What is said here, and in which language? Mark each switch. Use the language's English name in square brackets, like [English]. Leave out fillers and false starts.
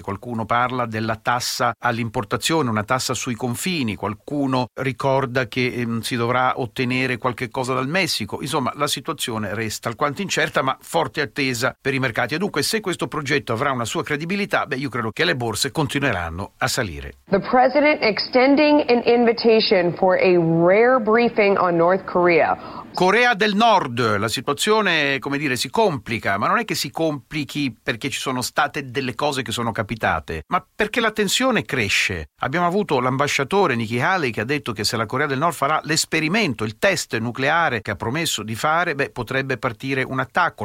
[Italian] Qualcuno parla della tassa all'importazione, una tassa sui confini, qualcuno ricorda che si dovrà ottenere qualche cosa dal Messico. Insomma, la situazione resta alquanto incerta, ma forte attesa per i mercati. E dunque, se questo progetto avrà una sua credibilità, io credo che le borse continueranno a salire. [English] The President extending an invitation for a rare briefing on North Korea. [Italian] Corea del Nord, la situazione, come dire, si complica, ma non è che si complichi perché ci sono state delle cose che sono capitate, ma perché la tensione cresce. Abbiamo avuto l'ambasciatore Nikki Haley che ha detto che se la Corea del Nord farà l'esperimento, il test nucleare che ha promesso di fare, potrebbe partire un attacco.